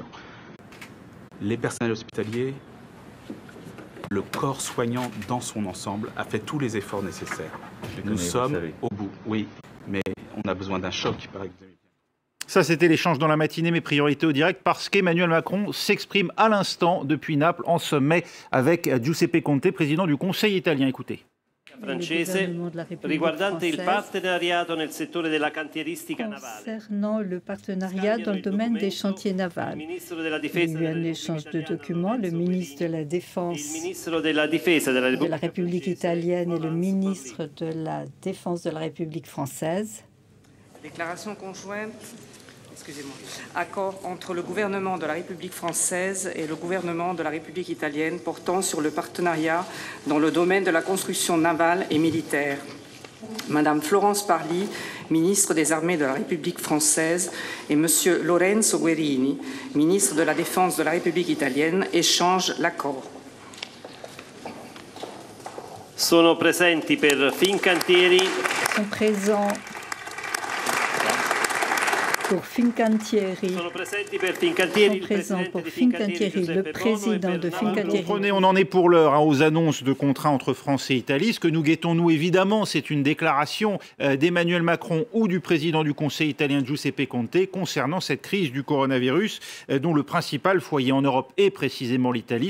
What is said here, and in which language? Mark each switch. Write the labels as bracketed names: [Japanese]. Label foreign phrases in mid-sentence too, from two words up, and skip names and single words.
[French] Les personnels hospitaliers, le corps soignant dans son ensemble a fait tous les efforts nécessaires. Nous sommes au bout, oui, mais on a besoin d'un choc, par exemple. Ça, c'était l'échange dans la matinée, mes priorités au direct, parce qu'Emmanuel Macron s'exprime à l'instant depuis Naples en sommet avec Giuseppe Conte, président du Conseil italien. Écoutez. [Italian] Francese riguardante il partenariato nel settore della cantieristica navale. [French] Concernant le partenariat dans le domaine des chantiers navals, il y a eu un échange de documents. Le ministre de la Défense de la République italienne et le ministre de la Défense de la République française. Déclaration conjointe. Accord entre le gouvernement de la République française et le gouvernement de la République italienne portant sur le partenariat dans le domaine de la construction navale et militaire. Madame Florence Parly, ministre des Armées de la République française, et Monsieur Lorenzo Guerini, ministre de la Défense de la République italienne, échangent l'accord. [Italian] Sono presenti per Fincantieri. [French] Sont présents pour Fincantieri. Sont présents pour Fincantieri, le président de Fincantieri. On en est pour l'heure aux annonces de contrats entre France et Italie. Ce que nous guettons, nous, évidemment, c'est une déclaration d'Emmanuel Macron ou du président du Conseil italien Giuseppe Conte concernant cette crise du coronavirus, dont le principal foyer en Europe est précisément l'Italie.